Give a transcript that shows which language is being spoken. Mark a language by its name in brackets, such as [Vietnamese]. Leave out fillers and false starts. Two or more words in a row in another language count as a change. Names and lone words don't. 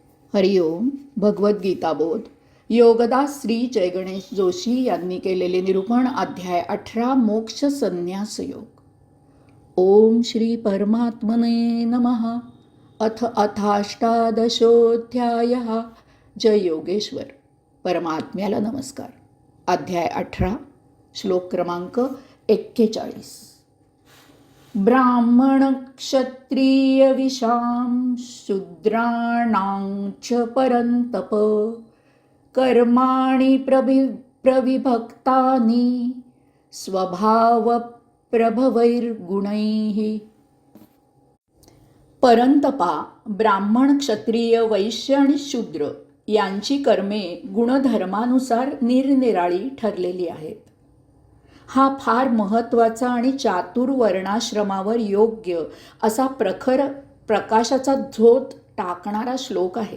[Marathi] हरिओम. भगवद्गीताबोध योगदास श्री जयगणेश जोशी यांनी केलेले निरूपण. अध्याय 18 मोक्ष संन्यास योग. [Sanskrit] ओम श्री परमात्मने नमः. अथ अथाष्टादशोऽध्याय. [Marathi] जय योगेश्वर. परमात्म्याला नमस्कार. अध्याय 18 श्लोक क्रमांक 41. [Sanskrit] ब्राह्मण क्षत्रिय विशाम शूद्राणां च परन्तप कर्माणि प्रविभक्तानि स्वभाव प्रभवैर्गुणैः. [Marathi] परंतपा ब्राह्मण, क्षत्रिय, वैश्य आणि शूद्र यांची कर्मे गुणधर्मानुसार निरनिराळी ठरलेली आहेत. हा फार महत्त्वाचा आणि चातुर्वर्णाश्रमावर योग्य असा प्रखर प्रकाशाचा झोत टाकणारा श्लोक आहे.